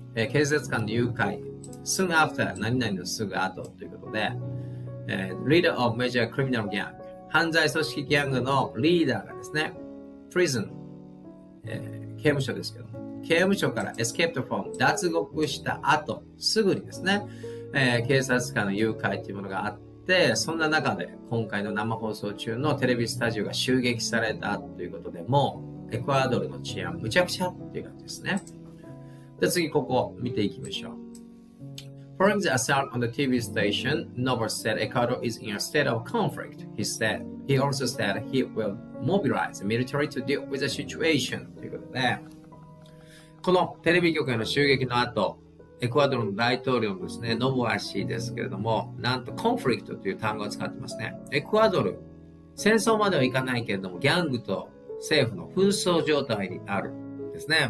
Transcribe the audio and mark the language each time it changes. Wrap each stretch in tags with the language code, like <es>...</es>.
<ja>警察官の誘拐、soon after 何々のすぐ後ということで、</ja> <en>leader of major criminal gang、</en> <ja>犯罪組織ギャングのリーダーがですね、prison、刑務所ですけども、刑務所から escaped from 脱獄した後、すぐにですね、警察官の誘拐というものがあって、そんな中で今回の生放送中のテレビスタジオが襲撃されたということで、もうエクアドルの治安むちゃくちゃっていう感じですね。で、次ここ見ていきましょう。</ja> <en>Following the assault on the TV station, Nova said Ecuador is in a state of conflict. He also said he will mobilize the military to deal with the situation.</en> <ja>ということで、このテレビ局への襲撃の後、エクアドルの大統領のですね、ノボア氏ですけれども、なんとコンフリクトという単語を使ってますね。エクアドル、戦争まではいかないけれども、ギャングと政府の紛争状態にあるですね。</ja>